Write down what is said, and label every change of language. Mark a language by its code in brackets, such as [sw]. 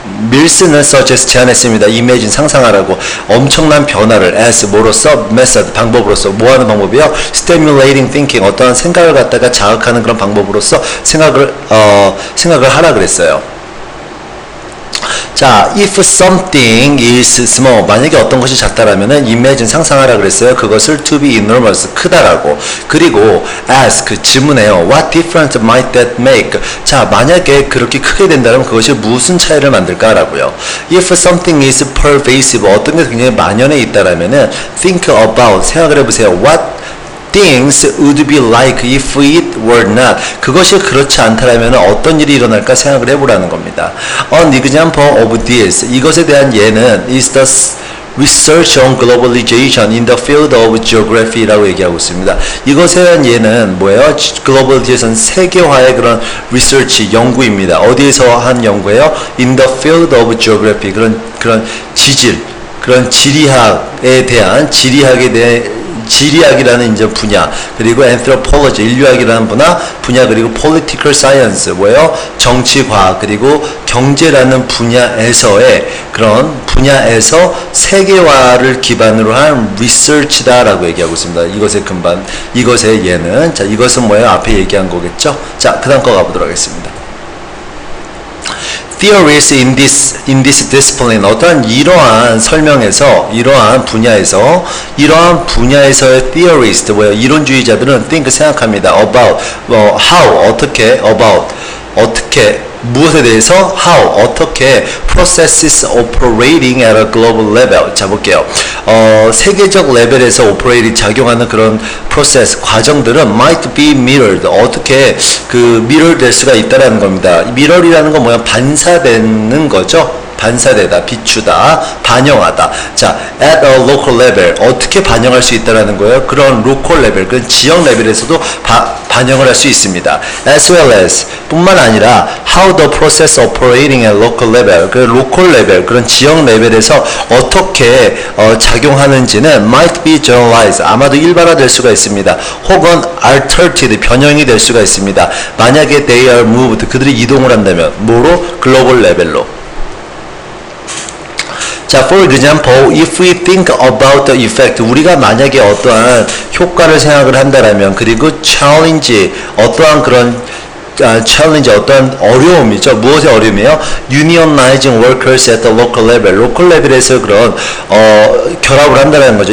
[ko] 밀스는 suggest 제안했습니다. imagine, 상상하라고. 엄청난 변화를 as 뭐로써? method, 방법으로서. 뭐 하는 방법이요? [en] stimulating thinking, [ko] 어떠한 생각을 갖다가 자극하는 그런 방법으로서 생각을 하라 그랬어요. 자, [en] if something is small, [ko] 만약에 어떤 것이 작다라면은 imagine, 상상하라 그랬어요. 그것을 [en] to be enormous, [ko] 크다라고. 그리고 ask, 질문해요. [en] What difference might that make? [ko] 자, 만약에 그렇게 크게 된다면 그것이 무슨 차이를 만들까라고요. [en] If something is pervasive, [ko] 어떤 게 굉장히 만연해 있다라면은 think about, 생각을 해보세요. [en] What things would be like if it were not. [ko] 그것이 그렇지 않다라면 어떤 일이 일어날까 생각을 해보라는 겁니다. [en] An example of this, [ko] 이것에 대한 예는 [en] is the research on globalization in the field of geography라고 얘기하고 있습니다. [ko] 이것에 대한 예는 뭐예요? globalization, 세계화의 그런 research, 연구입니다. 어디에서 한 연구예요? [en] in the field of geography, [ko] 그런 지질, 그런 지리학에 대한 지리학이라는 이제 분야, 그리고 anthropology, 인류학이라는 분야, 그리고 [en] political science, [ko] 뭐예요? 정치과학, 그리고 경제라는 분야에서의 그런 분야에서 세계화를 기반으로 한 research다라고 얘기하고 있습니다. 이것의 근반, 이것의 예는, 자, 이것은 뭐예요? 앞에 얘기한 거겠죠? 자, 그 다음 거 가보도록 하겠습니다. [en] Theories in this discipline, [ko] 어떠한 이러한 설명에서, 이러한 분야에서의 theorists, 뭐예요? 이론주의자들은 think, 생각합니다. [en] about, how, [ko] 어떻게, 무엇에 대해서, [en] how, 어떻게 processes operating at a global level. [ko] 자, 볼게요. 세계적 레벨에서 operating, 작용하는 그런 process, 과정들은 [en] might be mirrored, [ko] 어떻게 mirror 될 수가 있다라는 겁니다. mirror이라는 건 뭐야? 반사되는 거죠. 반사되다, 비추다, 반영하다. 자, [en] at a local level, [ko] 어떻게 반영할 수 있다라는 거예요? 그런 local level, 그런 지역 레벨에서도 반영을 할 수 있습니다. as well as, 뿐만 아니라 [en] how the process operating at local level, [ko] 그 local level, 그런 지역 레벨에서 어떻게 작용하는지는 [en] might be generalized, [ko] 아마도 일반화될 수가 있습니다. 혹은 altered, 변형이 될 수가 있습니다. 만약에 [en] they are moved, [ko] 그들이 이동을 한다면 뭐로? 글로벌 레벨로. 자, [en] for example, if we think about the effect, [ko] 우리가 만약에 어떠한 효과를 생각을 한다라면, 그리고 challenge, 어떠한 그런 challenge, 어떠한 어려움이죠. 무엇의 어려움이에요? [en] unionizing workers at the local level, local level에서 [ko] 그런 결합을 한다는 거죠.